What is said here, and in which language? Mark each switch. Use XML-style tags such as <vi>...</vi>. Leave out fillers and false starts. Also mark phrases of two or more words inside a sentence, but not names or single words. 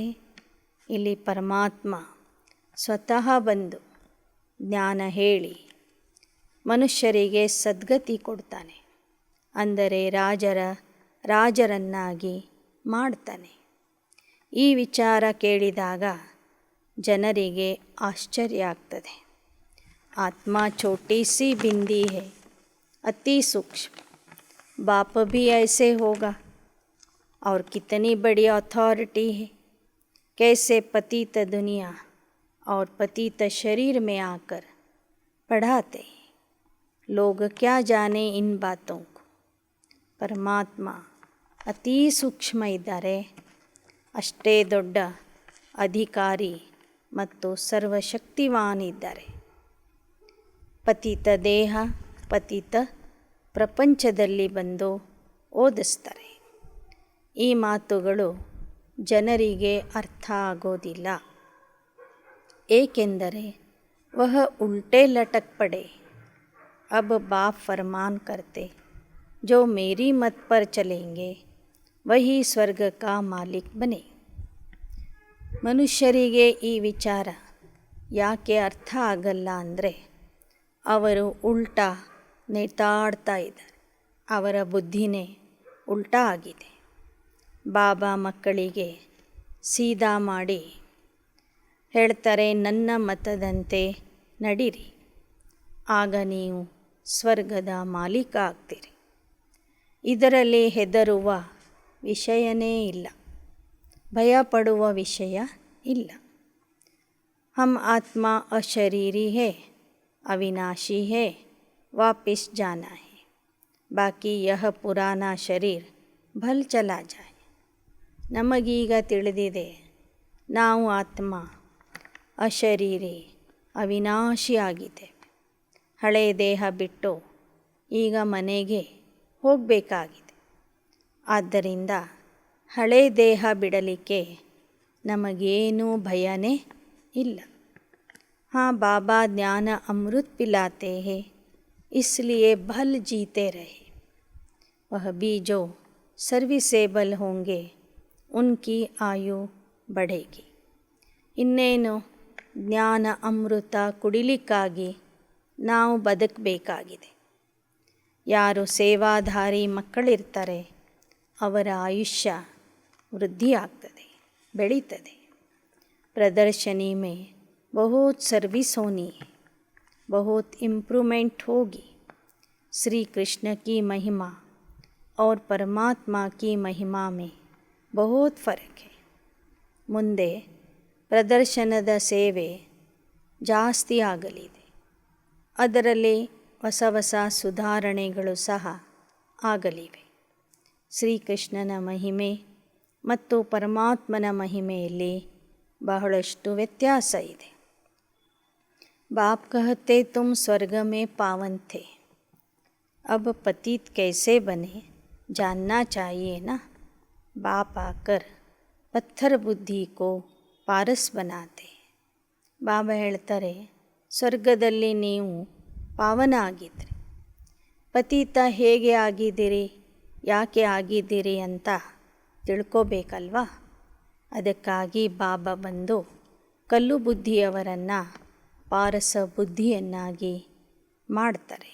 <kn>ಇಲ್ಲಿ ಪರಮಾತ್ಮ ಸ್ವತಃ ಬಂದು ಜ್ಞಾನ ಹೇಳಿ ಮನುಷ್ಯರಿಗೆ ಸದ್ಗತಿ ಕೊಡ್ತಾನೆ, ಅಂದರೆ ರಾಜರನ್ನಾಗಿ ಮಾಡ್ತಾನೆ. ಈ ವಿಚಾರ ಕೇಳಿದಾಗ ಜನರಿಗೆ ಆಶ್ಚರ್ಯ ಆಗ್ತದೆ.</kn> <hi>ಆತ್ಮ छोटी सी बिंदी है, अति सूक्ष्म, बाप भी ऐसे होगा और कितनी बड़ी अथॉरिटी है. कैसे पतित दुनिया और पतित शरीर में आकर पढ़ाते, लोग क्या जाने इन बातों को.</hi> <kn>ಪರಮಾತ್ಮ ಅತೀ ಸೂಕ್ಷ್ಮ ಇದ್ದಾರೆ, ಅಷ್ಟೇ ದೊಡ್ಡ ಅಧಿಕಾರಿ ಮತ್ತು ಸರ್ವಶಕ್ತಿವಾನ್ ಇದ್ದಾರೆ. ಪತಿತ ದೇಹ ಪತಿತ ಪ್ರಪಂಚದಲ್ಲಿ ಬಂದು ಓದಿಸ್ತಾರೆ. ಈ ಮಾತುಗಳು ಜನರಿಗೆ ಅರ್ಥ ಆಗೋದಿಲ್ಲ, ಏಕೆಂದರೆ</kn> <hi>वह उल्टे लटक पड़े. अब बाप फरमान करते, जो मेरी मत पर चलेंगे वही ಸ್ವರ್ಗ का मालिक बने.</hi> <kn>ಮನುಷ್ಯರಿಗೆ ಈ ವಿಚಾರ ಯಾಕೆ ಅರ್ಥ ಆಗಲ್ಲ ಅಂದರೆ ಅವರು ಉಲ್ಟಾ ನೇತಾಡ್ತಾ ಇದ್ದಾರೆ. ಅವರ ಬುದ್ಧಿನೇ ಉಲ್ಟಾ ಆಗಿದೆ. ಬಾಬಾ ಮಕ್ಕಳಿಗೆ ಸೀದಾ ಮಾಡಿ ಹೇಳ್ತಾರೆ, ನನ್ನ ಮತದಂತೆ ನಡೀರಿ, ಆಗ ನೀವು ಸ್ವರ್ಗದ ಮಾಲೀಕ ಆಗ್ತೀರಿ. ಇದರಲ್ಲಿ ಹೆದರುವ ವಿಷಯನೇ ಇಲ್ಲ, ಭಯಪಡುವ ವಿಷಯ ಇಲ್ಲ.</kn> <hi>हम आत्मा अशरीरी है, अविनाशी है, वापिस जाना है, बाकी यह पुराना शरीर भल चला जाए.</hi> <kn>ನಮಗೀಗ ತಿಳಿದಿದೆ, ನಾವು ಆತ್ಮ ಅಶರೀರಿ ಅವಿನಾಶಿಯಾಗಿದ್ದೇವೆ. ಹಳೆ ದೇಹ ಬಿಟ್ಟು ಈಗ ಮನೆಗೆ ಹೋಗಬೇಕಾಗಿದೆ. ಆದ್ದರಿಂದ ಹಳೆ ದೇಹ ಬಿಡಲಿಕ್ಕೆ ನಮಗೇನೂ ಭಯನೇ ಇಲ್ಲ.</kn> <hi>हाँ, बाबा ज्ञान अमृत पिलाते हैं, इसलिए भल जीते रहे. वह भी जो सर्विसेबल होंगे उनकी आयु बढ़ेगी.</hi> <kn>ಇನ್ನೇನು ಜ್ಞಾನ ಅಮೃತ ಕುಡಿಲಿಕ್ಕಾಗಿ ನಾವು ಬದುಕಬೇಕಾಗಿದೆ. ಯಾರು ಸೇವಾಧಾರಿ ಮಕ್ಕಳಿರ್ತಾರೆ ಅವರ ಆಯುಷ್ಯ ವೃದ್ಧಿ ಆಗ್ತದೆ, ಬೆಳೀತದೆ.</kn> <hi>प्रदर्शनी में बहुत सर्विस होनी है, बहुत इम्प्रूवमेंट होगी. श्री कृष्ण की महिमा और परमात्मा की महिमा में बहुत फ़र्क है.</hi> <kn>ಮುಂದೆ ಪ್ರದರ್ಶನದ ಸೇವೆ ಜಾಸ್ತಿ ಆಗಲಿದೆ. ಅದರಲ್ಲಿ ಹೊಸ ಹೊಸ ಸುಧಾರಣೆಗಳು ಸಹ ಆಗಲಿವೆ. ಶ್ರೀಕೃಷ್ಣನ ಮಹಿಮೆ ಮತ್ತು ಪರಮಾತ್ಮನ ಮಹಿಮೆಯಲ್ಲಿ ಬಹಳಷ್ಟು ವ್ಯತ್ಯಾಸ ಇದೆ.</kn> <hi>बाप कहते तुम स्वर्ग में पावन थे, अब पतित कैसे बने जानना चाहिए ना. बाप आकर पत्थर बुद्धि को पारस बनाते.</hi> <kn>ಬಾಬಾ ಹೇಳ್ತಾರೆ, ಸ್ವರ್ಗದಲ್ಲಿ ನೀವು ಪಾವನ ಆಗಿದ್ರಿ, ಪತೀತ ಹೇಗೆ ಆಗಿದ್ದೀರಿ, ಯಾಕೆ ಆಗಿದ್ದೀರಿ ಅಂತ ತಿಳ್ಕೋಬೇಕಲ್ವಾ. ಅದಕ್ಕಾಗಿ ಬಾಬಾ ಬಂದು ಕಲ್ಲು ಬುದ್ಧಿಯವರನ್ನು ಪಾರಸ ಬುದ್ಧಿಯನ್ನಾಗಿ ಮಾಡ್ತಾರೆ.</kn>